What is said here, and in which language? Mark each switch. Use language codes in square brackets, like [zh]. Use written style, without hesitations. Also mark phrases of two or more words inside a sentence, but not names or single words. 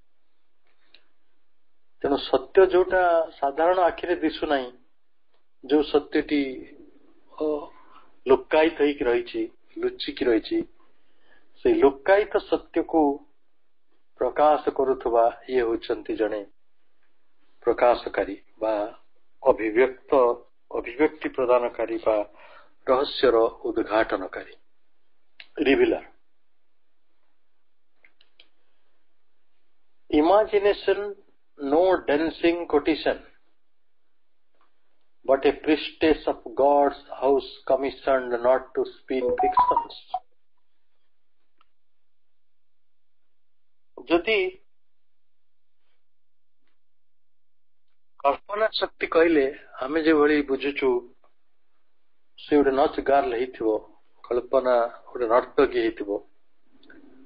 [or] ତେଣୁ ସତ୍ୟ ଯୋଉଟା ସାଧାରଣ ଆଖିରେ ଦିଶୁନାହିଁ, ଯୋଉ ସତ୍ୟଟି ଲୁକାୟିତ ହେଇକି ରହିଛି, ଲୁଚିକି ରହିଛି, ସେଇ ଲୁକାୟିତ ସତ୍ୟକୁ ପ୍ରକାଶ କରୁଥିବା ଇଏ ହେଉଛନ୍ତି ଜଣେ ପ୍ରକାଶକାରୀ ବା ଅଭିବ୍ୟକ୍ତି ପ୍ରଦାନକାରୀ ବା ରହସ୍ୟର ଉଦ୍ଘାଟନକାରୀ, ରିଭିଲର। [en] Imagination, no dancing quotation, but a priestess of God's house commissioned not to spin fictions. [or] ଯଦି କଳ୍ପନା ଶକ୍ତି କହିଲେ ଆମେ ଯେଭଳି ବୁଝୁଛୁ, ସେ ଗୋଟେ [en] nautch girl [or] ହେଇଥିବ, କଳ୍ପନା ଗୋଟେ ନର୍ତ୍ତକୀ ହେଇଥିବ,